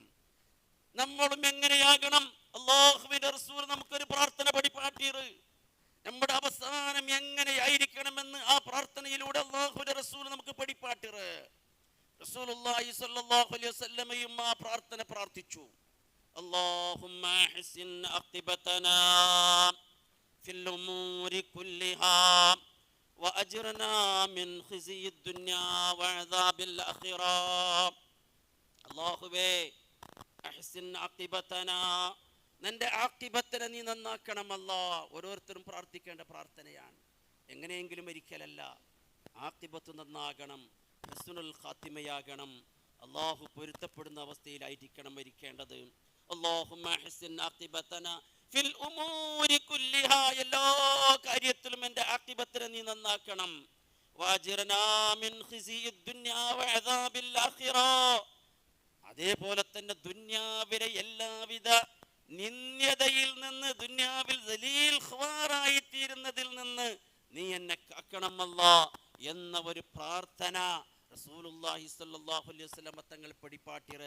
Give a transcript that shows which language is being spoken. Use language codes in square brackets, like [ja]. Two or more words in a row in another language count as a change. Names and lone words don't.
[ml] നമ്മളും എങ്ങനെയാകണം? അല്ലാഹുവിന്റെ റസൂൽ നമുക്കൊരു പ്രാർത്ഥന പഠിപ്പാട്ടിയത്, നമ്മുടെ അവസാനം എങ്ങനെയായിരിക്കണമെന്ന് ആ പ്രാർത്ഥനയിലൂടെ അല്ലാഹുവിന്റെ റസൂൽ നമുക്ക് പഠിപ്പാട്ടിയത്. [ar] رسول الله صلى الله عليه وسلم [ml] ആ പ്രാർത്ഥന പ്രാർത്ഥിച്ചു. [ar] اللهم احسن عاقبتنا في الامور كلها واجرنا من خزي الدنيا وعذاب الاخره. [ml] അല്ലാഹുവേ [ar] أحسن عاقبتنا, [ml] നിന്റെ ആഖിബത്തിനെ നീ നന്നാക്കണം അല്ലാ. ഓരോരുത്തരും പ്രാർത്ഥിക്കേണ്ട പ്രാർത്ഥനയാണ്. എങ്ങനെയെങ്കിലും ഒരിക്കലല്ല, ആഖിബത്ത് നന്നാകണം, ഹുസ്നുൽ ഖാത്തിമയാകണം, അല്ലാഹു പൊരുത്തപ്പെടുന്ന അവസ്ഥയിലായിരിക്കണം മരിക്കേണ്ടത്. [ar] اللهم احسن عاقبتنا في الامور كلها, [ml] എല്ലാ കാര്യത്തിലും എൻ്റെ ആഖിബത്തിനെ നീ നന്നാക്കണം. [ar] واجرنا من خزي الدنيا وعذاب الاخره, [ml] അതേപോലെ തന്നെ ദുനിയാവിലെ എല്ലാവിധ നിന്ദ്യതയിൽ നിന്ന്, ദുനിയാവിൽ ദലീൽ ഖവാറായി തീരുന്നതിൽ നിന്ന് നീ എന്നെ കാക്കണം അല്ലാ എന്ന ഒരു പ്രാർത്ഥന [ar] رسول الله صلى الله عليه وسلم [ml] തങ്ങൾ പഠിപ്പാട്ടിയത്.